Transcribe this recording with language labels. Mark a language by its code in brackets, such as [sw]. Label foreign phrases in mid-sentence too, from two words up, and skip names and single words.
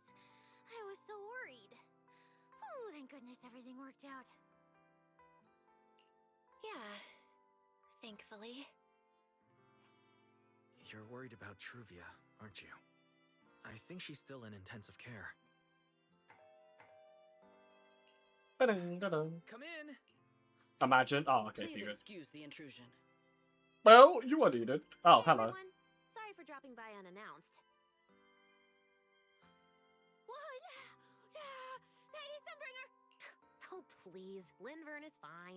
[en] I was so worried. Oh, thank goodness everything worked out. Yeah, thankfully. you're worried about Truvia, aren't you? I think she's still in intensive care. Ba-dum-da-dum. Come in. Imagine. Oh, okay, so Please you're good. excuse the intrusion. Well, you are needed. Oh, Hey, hello. everyone. Sorry for dropping by unannounced. Whoa, yeah, Lady Sunbringer! Oh, please. Linvern is fine.